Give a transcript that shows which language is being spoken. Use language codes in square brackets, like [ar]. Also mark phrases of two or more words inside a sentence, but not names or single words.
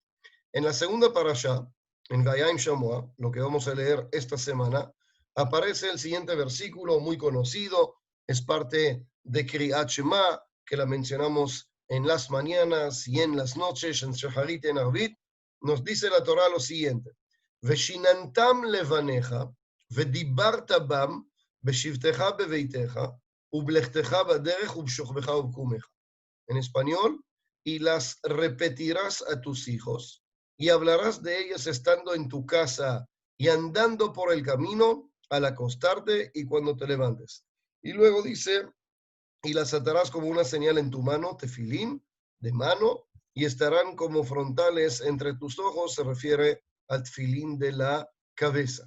[es] En la segunda parashá, en Vayim Shamoa, lo que vamos a leer esta semana, aparece el siguiente versículo muy conocido, es parte de [he] קריאת שמע, [es] que la mencionamos en las mañanas y en las noches, en Shaharit y en Arvit. Nos dice la Torá lo siguiente: [he] ושיננתם לבניך, ודיברת בם, בשבתך בביתך, ובלכתך בדרך, ובשוכבך ובקומך. [es] En español, y las repetirás a tus hijos, y hablarás de ellas estando en tu casa y andando por el camino, al acostarte y cuando te levantes. Y luego dice, y las atarás como una señal en tu mano, tefilín, de mano, y estarán como frontales entre tus ojos, se refiere al tefilín de la cabeza.